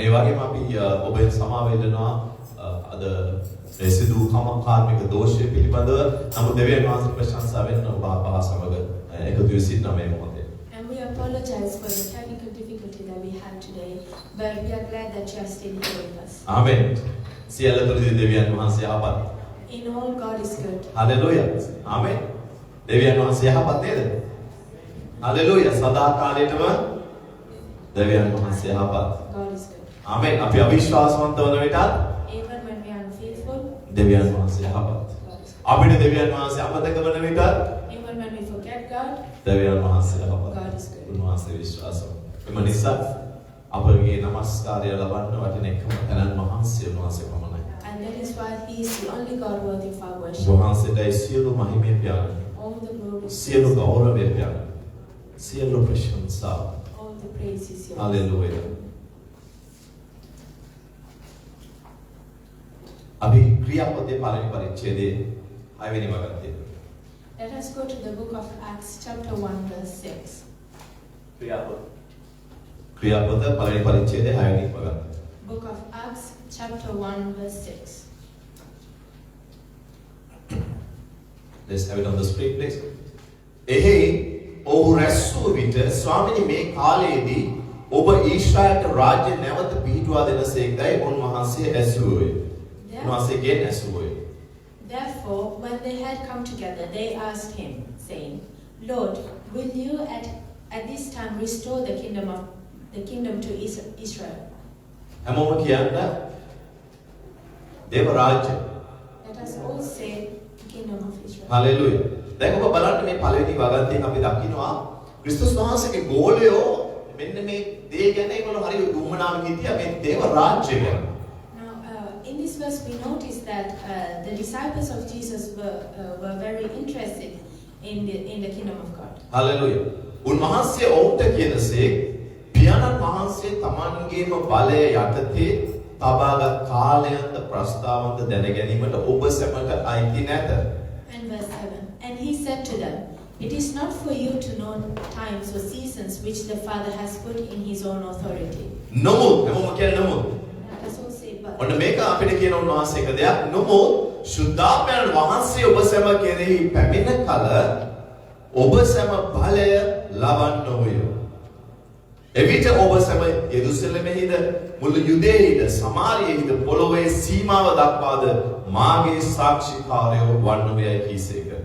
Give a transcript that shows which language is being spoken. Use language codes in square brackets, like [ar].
[si] ඒ වගේම අපි ඔබෙන් සමාව ඉල්ලනවා අද සිදු කාර්මික දෝෂය පිළිබඳව නමුත් දෙවියන් වහන්සේ ප්‍රශංසාවෙන් ඔබ අපහා සමග එකතු වී සිටින මේ මොහොතේ. [en] And we apologize for the technical difficulty that we had today, but we are glad that you are still here with us. [si] ආමෙන්. සියල්ල තුලදී දෙවියන් වහන්සේ යහපත්. [en] In all, God is good. [si] Hallelujah. ආමෙන්. දෙවියන් වහන්සේ යහපත් නේද? හලෙලූයා. සදා කාලයටම දෙවියන් වහන්සේ යහපත්. [en] God is good. [si] ආමෙන්. අපි අවිශ්වාසවන්ත වන විටත් [en] Even when we are unfaithful, [si] දෙවියන් වහන්සේ යහපත්. අපිට දෙවියන් වහන්සේ අමතක වන විටත් [en] even when we forget God, [si] දෙවියන් වහන්සේ යහපත්. [en] God is good. [si] උන්වහන්සේ විශ්වාසව. එම නිසා අපගේ නමස්කාරය ලබන්න වටින එකම තැනන් වහන්සේ උන්වහන්සේ පමණයි. [en] And that is why He is the only God worthy of our worship. [si] වහන්සේටයි සියලු මහිමය පියාණන්. [en] All the glory, [si] සියලු ගෞරවය පියාණන්. සියලු ප්‍රශංසා. [en] all the praise is yours. [si] Hallelujah. අපි ක්‍රියාපදයේ පළවෙනි පරිච්ඡේදයේ 6 වෙනි වගන්තිය. [en] Let us go to the book of Acts, chapter 1, verse 6. [si] ක්‍රියාපද පළවෙනි පරිච්ඡේදයේ 6 වෙනි වගන්තිය. [en] Book of Acts, chapter 1, verse 6. Let's have it on the screen, please. [si] එහි ඔහු රැස්වූ විට ස්වාමීනි මේ කාලයේදී ඔබ ඊශ්‍රායලට රාජ්‍ය නැවත පිහිටුවා දෙනසේකයි උන්වහන්සේ ඇසුවේ. උන්වහන්සේගෙන් ඇසුවේ. [en] Therefore, when they had come together, they asked him, saying, Lord, will you at this time restore the kingdom to Israel? [si] හැමෝම කියන්න දේව රාජ්‍ය. [en] Let us all say the kingdom of Israel. [si] Hallelujah. දැන් ඔබ බලන්න මේ පළවෙනි වගන්තියෙන් අපි දකිනවා ක්‍රිස්තුස් වහන්සේගේ ගෝලයෝ මෙන්න මේ දේ ගැන ඒගොල්ලෝ හරි උමනාවෙන් හිටියා මේ දේව රාජ්‍ය ගැන. [en] Now, in this verse, we notice that the disciples of Jesus were very interested in the kingdom of God. [si] Hallelujah. උන්වහන්සේ ඔවුන්ට කියනසේ පියාණන් වහන්සේ තමන්ගේම බලය යටතේ තබාගත් කාලයන්ද ප්‍රස්තාවන්ද දැන ගැනීමට ඔබ සැමට අයිති නැත. [en] And verse 7. And he said to them, it is not for you to know times or seasons which the Father has put in his own authority. [si] නමුත් හැමෝම කියන්නේ නමුත්. [en] Let us all say but. [si] ඔන්න මේක අපිට කියන උන්වහන්සේ එක දෙයක් නමුත් සුද්ධාත්මයන් වහන්සේ ඔබ සැම කෙරෙහි පැමිණ කල ඔබ සැම බලය ලබන්න ඕය. එවිට ඔබ සැම යෙරුසලමෙහිද මුළු යුදෙහිද සමාරියෙහිද පොළොවේ සීමාව දක්වාද මාගේ සාක්ෂිකාරයෝ වන්නෝයයි කීසේක.